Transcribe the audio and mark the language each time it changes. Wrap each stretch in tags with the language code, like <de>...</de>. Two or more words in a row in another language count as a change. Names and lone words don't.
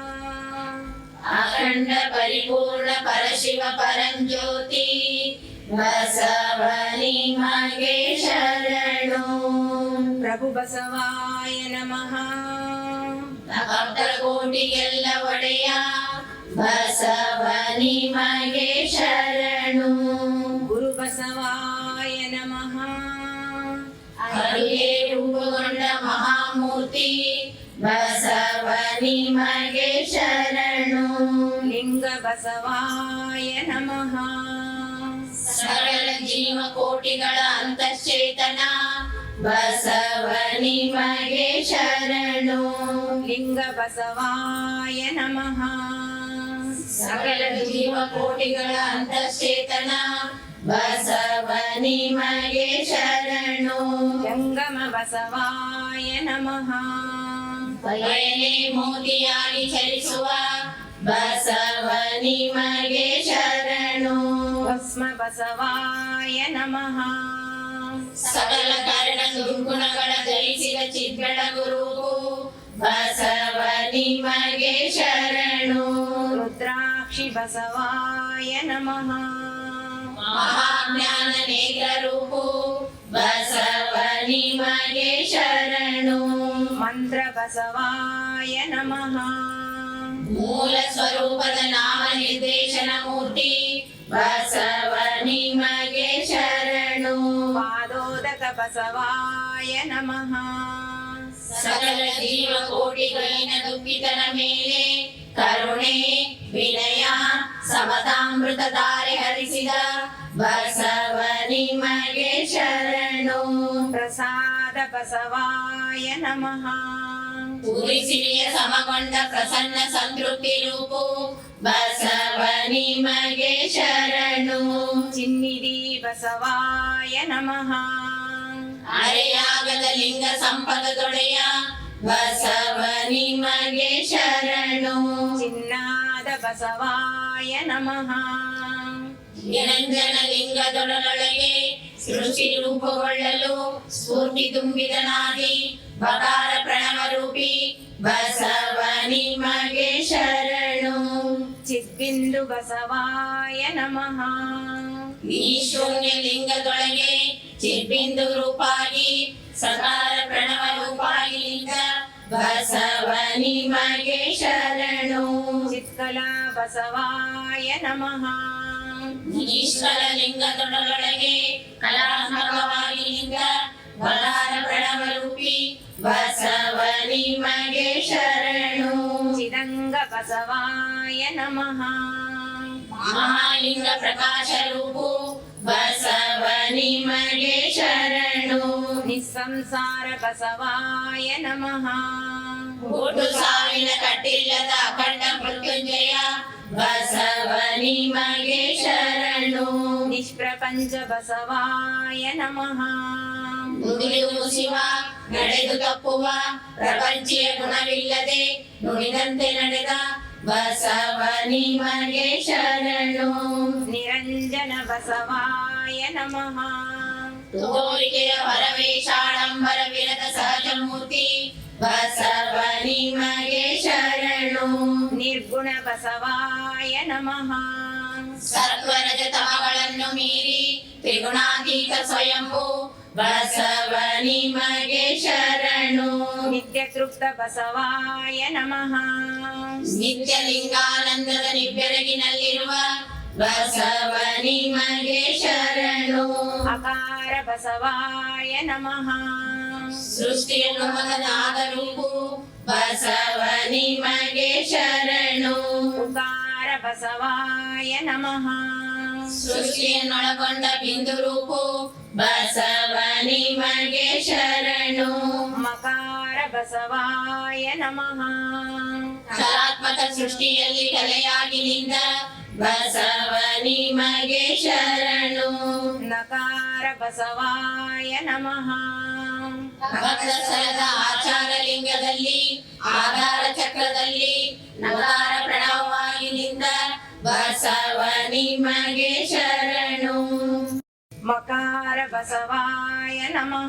<kn>ಅಖಂಡ ಪರಿಪೂರ್ಣ ಪರಶಿವ ಪರಂಜ್ಯೋತಿ ಬಸವನಿಮಗೆ ಶರಣು।</kn> <sa>प्रभु बसवाय नमः।</sa> <kn>भक्तकोटिಗೆಲ್ಲ ಒಡೆಯ ಬಸವನಿಮಗೆ ಶರಣು.</kn> <sa>गुरु बसवाय नमः।</sa> <kn>ಅರುಗೆ ರೂಪುಗೊಂಡ ಮಹಾಮೂರ್ತಿ ಬಸವನಿಮಗೆ ಶರಣು.</kn> <sa>लिंग बसवाय नमः।</sa> <kn>ಸಕಲ ಜೀವಕೋಟಿಗಳ ಅಂತಶ್ಚೇತನ ಬಸವನಿಮಗೆ ಶರಣು.</kn> <sa>लिंग बसवाय नमः।</sa> <kn>ಸಕಲ ಜೀವಕೋಟಿಗಳ ಅಂತಶ್ಚೇತನ ಬಸವನಿಮಗೆ ಶರಣು.</kn> <sa>जंगम बसवाय नमः।</sa> <kn>ಬಯಲೆ ಮೋತಿಯಾಗಿ ಚಲಿಸುವ ಬಸವನಿಮಗೆ ಶರಣು.</kn> <sa>भस्म बसवाय नमः।</sa> <kn>ಸಕಲ ಕಾರಣ ದುರ್ಗುಣಗಳ ಜಯಿಸಿದ ಚಿದ್ಬೆಳಗು ರೂಪು ಬಸವನಿಮಗೆ ಶರಣು.</kn> <sa>रुद्राक्षि बसवाय नमः।</sa> <kn>ಮಹಾಜ್ಞಾನ ನೇತ್ರ ರೂಪು ಬಸವನಿಮಗೆ ಶರಣು.</kn> <sa>मंत्र बसवाय नमः।</sa> <kn>ಮೂಲ ಸ್ವರೂಪದ ನಾಮ ನಿರ್ದೇಶನ ಮೂರ್ತಿ ಬಸವನಿಮಗೆ ಶರಣು.</kn> <sa>पादोदक बसवाय नमः।</sa> <kn>ಸಕಲ ಜೀವಕೋಟಿಗಳಿನ ದುಃಖಿತನ ಮೇಲೆ ಕರುಣೆ ವಿನಯ ಸಮತಾಮೃತ ಧಾರೆ ಹರಿಸಿದ ಬಸವನಿಮಗೆ ಶರಣು.</kn> <sa>प्रसाद बसवाय नमः।</sa> <kn>ಪೂರಿಸಿರಿಯ ಸಮಗೊಂಡ ಪ್ರಸನ್ನ ಸಂತೃಪ್ತಿ ರೂಪು ಬಸವನಿಮಗೆ ಶರಣು.</kn> <sa>चिन्निधि बसवाय नमः।</sa> <kn>ಅರೆಯಾಗದ ಲಿಂಗ ಸಂಪದದೊಡೆಯ ಬಸವನಿಮಗೆ ಶರಣು.</kn> <sa>चिन्नाद बसवाय नमः।</sa> <kn>ನಿರಂಜನ ಲಿಂಗದೊಡಲೊಳಗೆ ಸೃಷ್ಟಿ ರೂಪುಗೊಳ್ಳಲು ಸ್ಫೂರ್ತಿ ತುಂಬಿದನಾದಿ ಬಕಾರ ಪ್ರಣವ ರೂಪಿ ಬಸವನಿಮಗೆ ಶರಣು.</kn> <sa>चिद्बिन्दु बसवाय नमः।</sa> <kn>ಈ ಶೂನ್ಯ ಲಿಂಗದೊಳಗೆ ಚಿದ್ಬಿಂದು ರೂಪಾಗಿ ಸಕಾರ ಪ್ರಣವ ರೂಪಾಗಿ ಲಿಂಗ ಬಸವನಿಮಗೆ ಶರಣು.</kn> <sa>चित्कला बसवाय नमः।</sa> <kn>ಈಶ್ವರ ಲಿಂಗದೊಡಲೊಳಗೆ ಕಲಾತ್ಮಕವಾಗಿ ಲಿಂಗ ಬಕಾರ ಪ್ರಣವ ರೂಪಿ ಬಸವನಿಮಗೆ ಶರಣು.</kn> <sa>चिदंग बसवाय नमः।</sa> <kn>ಮಹಾಲಿಂಗ ಪ್ರಕಾಶ ರೂಪು ಬಸವನಿಮಗೆ ಶರಣು.</kn> <sa>निस्संसार बसवाय नमः।</sa> <kn>ಹುಟ್ಟು ಸಾವಿನ ಕಟ್ಟಿಲ್ಲದ ಅಖಂಡ ಮೃತ್ಯುಂಜಯ ಬಸವನಿಮಗೆ ಶರಣು.</kn> <sa>निष्प्रपंच बसवाय नमः।</sa> <kn>ನುಡಿಯುವುದು ಶಿವ ನಡೆದು ತಪ್ಪುವ ಪ್ರಪಂಚೀಯ ಗುಣವಿಲ್ಲದೆ ನುಡಿದಂತೆ ನಡೆದ ಬಸವನಿಮಗೆ ಶರಣು.</kn> <sa>निरंजन बसवाय नमः।</sa> <kn>ತೋರಿಕೆಯ ಹೊರವೇಷಾಡಂಬರ ವಿರದ ಸಹಜ ಮೂರ್ತಿ ಬಸವನಿಮಗೆ ಶರಣು.</kn> <sa>निर्गुण बसवाय नमः।</sa> <kn>ಸತ್ವರಜ ತಮಗಳನ್ನು ಮೀರಿ ತ್ರಿಗುಣಾತೀತ ಸ್ವಯಂಭೂ ಬಸವನಿಮಗೆ ಶರಣು.</kn> <sa>नित्य तृप्त बसवाय नमः।</sa> <kn>ನಿತ್ಯ ಲಿಂಗಾನಂದದ ನಿಬ್ಬೆರಗಿನಲ್ಲಿರುವ ಬಸವನಿಮಗೆ ಶರಣು.</kn> <sa>अकार बसवाय नमः।</sa> <kn>ಸೃಷ್ಟಿಯನ್ನು ಮೊದಲಾದ ರೂಪು ಬಸವನಿಮಗೆ ಶರಣು.</kn> <sa>उकार बसवाय नमः।</sa> <kn>ಸೃಷ್ಟಿಯನ್ನೊಳಗೊಂಡ ಬಿಂದು ರೂಪು ಬಸವನಿಮಗೆ ಶರಣು.</kn> <sa>मकार बसवाय नमः।</sa> <kn>ಕಲಾತ್ಮಕ ಸೃಷ್ಟಿಯಲ್ಲಿ ಕಲೆಯಾಗಿ ನಿಂತ ಬಸವನಿಮಗೆ ಶರಣು.</kn> <sa>नकार बसवाय नमः।</sa> <kn>ಭಕ್ತ ಸ್ಥಳದ ಆಚಾರ ಲಿಂಗದಲ್ಲಿ ಆಧಾರ ಚಕ್ರದಲ್ಲಿ ನಕಾರ ಪ್ರಣವವಾಗಿ ನಿಂತ ಬಸವನಿಮಗೆ ಶರಣು.</kn> <sa>ಮಕಾರ ಬಸವಾಯ ನಮಃ.</sa>